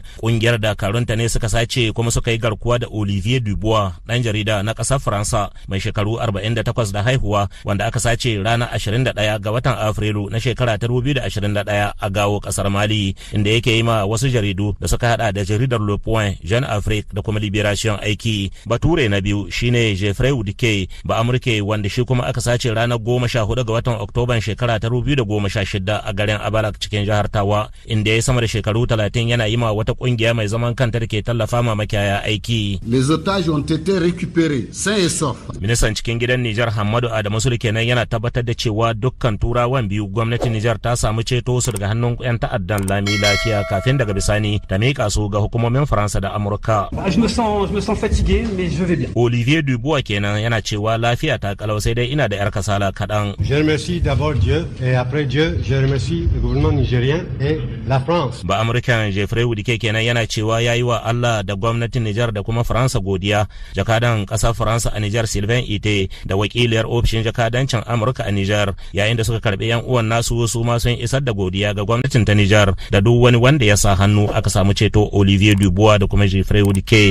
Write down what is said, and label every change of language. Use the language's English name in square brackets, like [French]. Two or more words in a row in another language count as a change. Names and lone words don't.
[Hausa] Kungiyar dakarunta ne suka sace kuma suka yi garkuwa da Olivier Dubois, dan jarida na ƙasar Faransa mai shekaru 48 da haihuwa, wanda aka sace ranar 21 ga watan Afrilu na shekara ta 2021 a Gawo, ƙasar Mali, inda yake yi ma wasu jaridu da suka hada da jaridar Le Point, Jeune Afrique da kuma Liberation aiki. Bature na biyu shine Jeffrey Udike, ba Amurke, wanda shi kuma aka sace ranar 14 ga watan Oktoban shekara ta 2016 a garin Abalak cikin jihar Tawa, inda ya sama da shekaru 30 yana yi ma wata kungiya mai zaman kanta da ke tallafa ma makiyaya aiki. [French] Les otages ont été récupérés sains et saufs. [Hausa] Ministan cikin gidan Nijar Hamadu Adamu Sule kenan yana tabbatar da cewa dukkan turawan biyu gwamnatin Nijar ta samu ceto su daga hannun 'yan ta'addan lami lafiya kafin daga bisani ta miƙa su ga hukumomin Faransa da Amurka. [French] Je me sens fatigué mais je vais bien. [Hausa] Olivier Dubois kenan yana cewa lafiya ta kalau sai dai ina da yar kasala kaɗan. [French] Je remercie d'abord Dieu et après Dieu je remercie le gouvernement nigérien et la France. [Hausa] Ba Amurkan Jeffrey Udike kenan yana cewa yayi wa Allah da gwamnatin Nijar da kuma Faransa godiya. Jakadan ƙasar Faransa a Nijar Sylvain Ite da wakiliyar ofishin jakadancin Amurka a Nijar yayin da suka karbi yan uwan nasu su ma sun isar da godiya ga gwamnatin ta Nijar da duk wani wanda ya sa hannu aka samu ceto Olivier Dubois da kuma Jeffrey Udike.